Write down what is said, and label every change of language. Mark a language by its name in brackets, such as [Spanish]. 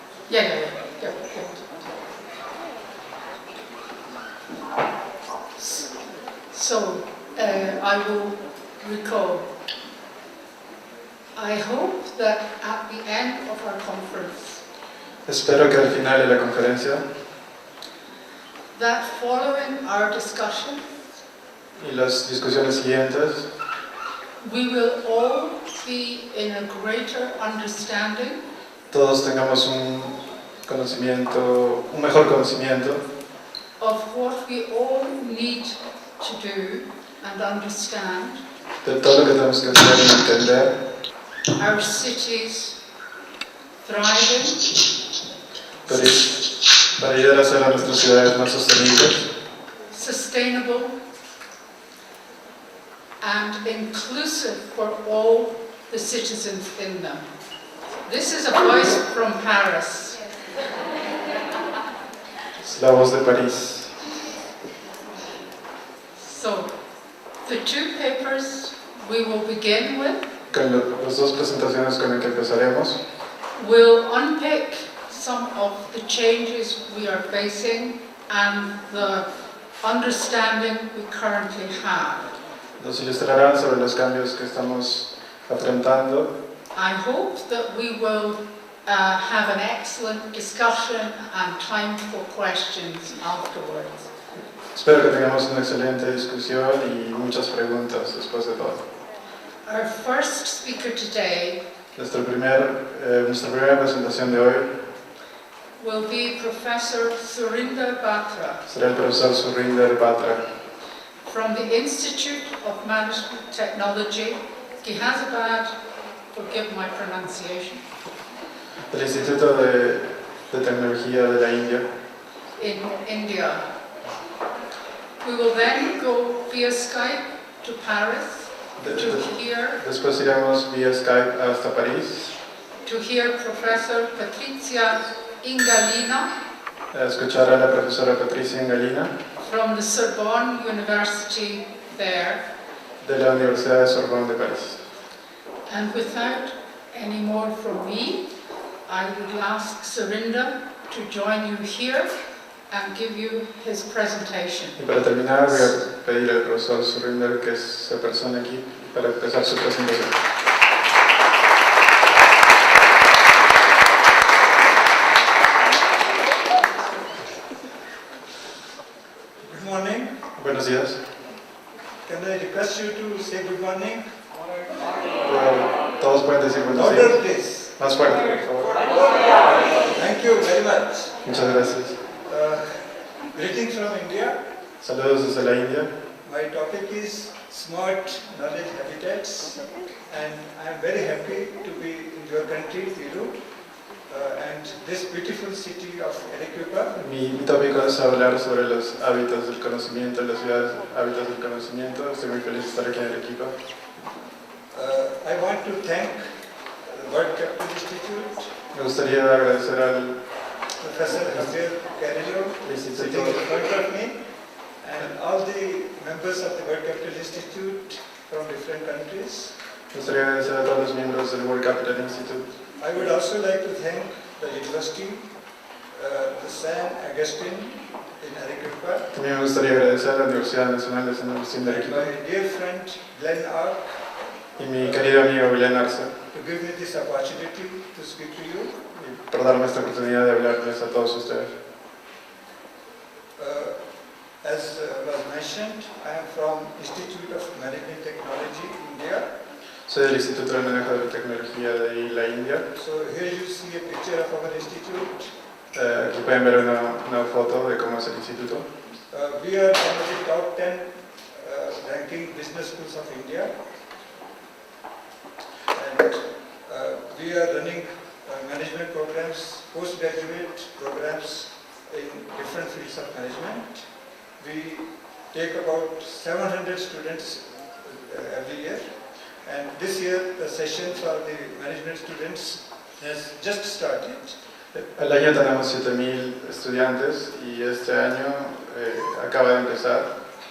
[English] Yeah. So, I will recall. I hope that at the end of our conference, [Spanish] Espero que al final de la conferencia [English] that following our discussion, [Spanish] y las discusiones siguientes [English] we will all be in a greater understanding [Spanish] todos tengamos un conocimiento, un mejor conocimiento [English] of what we all need to do and understand. [Spanish] de todo lo que tenemos que hacer y entender [English] Our cities thriving, [Spanish] para ayudar a hacer a nuestras ciudades más sostenibles, [English] sustainable, and inclusive for all the citizens in them. This is a voice from Paris. [Spanish] es la voz de París. [English] So, the two papers we will begin with [Spanish] Con las dos presentaciones con las que empezaremos, [English] will unpick some of the changes we are facing and the understanding we currently have. [Spanish] nos ilustrarán sobre los cambios que estamos afrontando. [English] I hope that we will have an excellent discussion and time for questions afterwards. [Spanish] Espero que tengamos una excelente discusión y muchas preguntas después de todo. [English] Our first speaker today [Spanish] Nuestra primera presentación de hoy [English] will be Professor Surinder Batra [Spanish] será el profesor Surinder Batra [English] from the Institute of Management Technology, Gihazabad, forgive my pronunciation, [Spanish] del Instituto de Tecnología de la India. [English] in India. We will then go via Skype to Paris [Spanish] Después iremos vía Skype hasta París [English] to hear Professor Patrizia Ingallina [Spanish] a escuchar a la profesora Patrizia Ingallina [English] from the Sorbonne University there. [Spanish] de la Universidad de Sorbonne de París. [English] And without any more from me, I would ask Surinder to join you here and give you his presentation. [Spanish] Y para terminar voy a pedir al profesor Surinder que se persone aquí para empezar su presentación. [English] Good morning. [Spanish] Buenos días. [English] Can I request you to say good morning? [Spanish] Todos pueden decir buenos [English] Louder, [Spanish] días. [English] please. [Spanish] Más fuerte, por favor. [English] Thank you very much. [Spanish] Muchas gracias. [English] Greetings from India. [Spanish] Saludos desde la India. [English] My topic is Smart Knowledge Habitats, and I am very happy to be in your country, Peru, and this beautiful city of Arequipa. [Spanish] Mi tópico es hablar sobre los hábitats del conocimiento, las ciudades hábitats del conocimiento. Estoy muy feliz de estar aquí en Arequipa. [English] I want to thank the World Capital Institute, [Spanish] Me gustaría agradecer al [English] Professor Javier Carrillo, sitting in front of me, and all the members of the World Capital Institute from different countries. [Spanish] Me gustaría agradecer a todos los miembros del World Capital Institute. [English] I would also like to thank the university, the San Agustin in Arequipa, [Spanish] También me gustaría agradecer a la Universidad Nacional de San Agustín de [English] and [Spanish] Arequipa [English] my dear friend Glenn Ark, [Spanish] y mi querido amigo Glenn Arce [English] to give me this opportunity to speak to you. [Spanish] por darme esta oportunidad de hablarles a todos ustedes. [English] As was mentioned, I am from Institute of Management Technology, India. [Spanish] Soy del Instituto de Manejo de Tecnología de la India. [English] So here you see a picture of our institute. [Spanish] Aquí pueden ver una foto de cómo es el instituto. [English] We are one of the top 10 ranking business schools of India, and we are running management programs, postgraduate programs in different fields of management. We take about 700 students every year, and this year the session for the management students has just started. [Spanish] El año tenemos 7,000 estudiantes y este año acaba de empezar.